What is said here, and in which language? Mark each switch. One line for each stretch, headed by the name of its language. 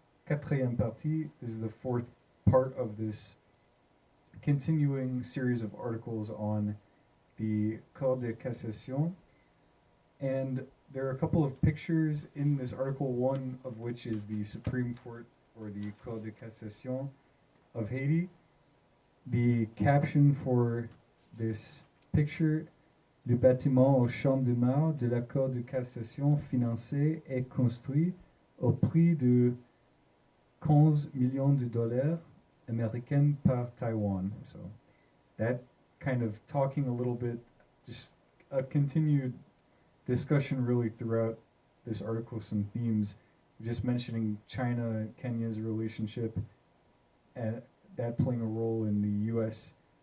French: Quatrième partie,
English: this is the fourth part of this continuing series of articles on the Cour de cassation. And there are a couple of pictures in this article, one of which is the Supreme Court, or the Cour de cassation of Haiti. The caption for this picture:
French: le bâtiment au champ de Mars de la Cour de cassation financé et construit au prix de 15 millions de dollars américains par Taiwan.
English: So that kind of talking a little bit, just a continued discussion really throughout this article, some themes, just mentioning China and Kenya's relationship, and that playing a role in the U.S.